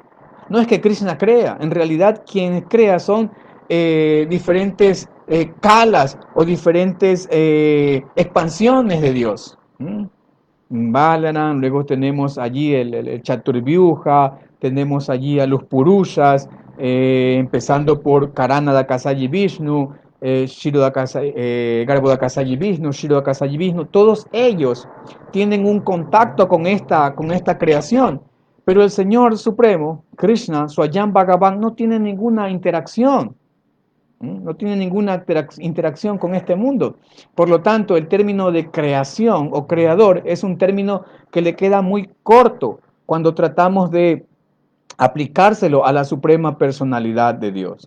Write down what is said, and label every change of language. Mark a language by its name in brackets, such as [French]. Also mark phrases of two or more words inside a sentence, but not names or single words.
[Spanish] No es que Krishna crea, en realidad quien crea son diferentes calas o diferentes expansiones de Dios. Balaran, luego tenemos allí el Chaturvyuha, tenemos allí a los Purushas, empezando por Karana Dakasayi Vishnu, Garbo Dakasayi Vishnu, Shiro Dakasayi Vishnu, todos ellos tienen un contacto con esta creación, pero el Señor Supremo, Krishna, Swayam Bhagavan, no tiene ninguna interacción. No tiene ninguna interacción con este mundo. Por lo tanto, el término de creación o creador es un término que le queda muy corto cuando tratamos de aplicárselo a la suprema personalidad de Dios.